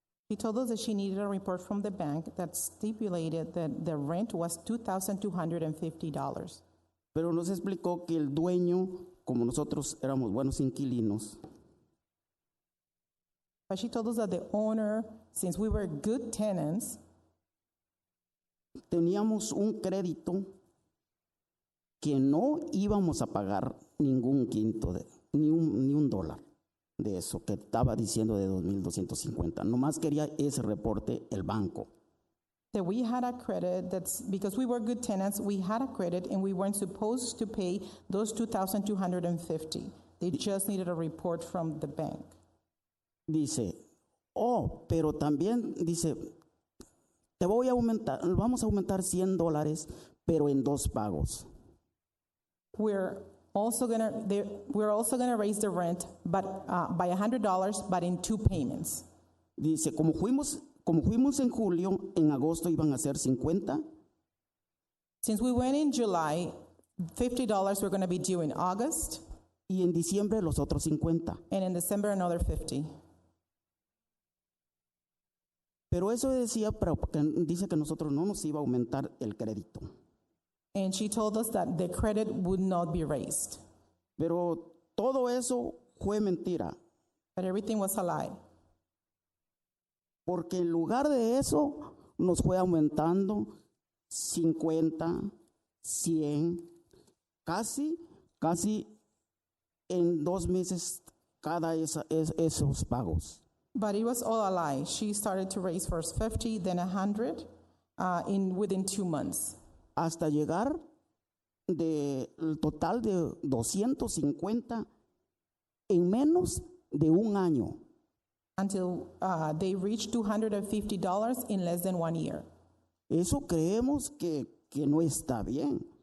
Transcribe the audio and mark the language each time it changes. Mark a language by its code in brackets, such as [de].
[en] She told us that she needed a report from the bank that stipulated that the rent was $2,250. [es] Pero nos explicó que el dueño, como nosotros éramos buenos inquilinos, [en] But she told us that the owner, since we were good tenants, [es] teníamos un crédito que no íbamos a pagar ningún quinto, ni un dólar de eso que estaba diciendo de 2,250. Nomás quería ese reporte el banco. [en] that we had a credit that's, because we were good tenants, we had a credit and we weren't supposed to pay those $2,250. They just needed a report from the bank. [es] Dice, pero también dice, vamos a aumentar $100, pero en 2 pagos. [en] We're also gonna raise the rent, but by $100, but in 2 payments. [es] Dice, como fuimos en julio, en agosto iban a ser 50. [en] Since we went in July, $50 were going to be due in August, [es] Y en diciembre los otros 50. [en] and in December another 50. [es] Pero eso decía, pero dice que nosotros no nos iba a aumentar el crédito. [en] And she told us that the credit would not be raised. [es] Pero todo eso fue mentira, [en] But everything was a lie. [es] porque en lugar de eso nos fue aumentando 50, 100, casi en 2 meses cada esos pagos. [en] But it was all a lie. She started to raise first 50, then 100 within 2 months. [es] Hasta llegar del total de 250 en menos de un año. [en] Until they reached $250 in less than 1 year. [es] Eso creemos que no está bien,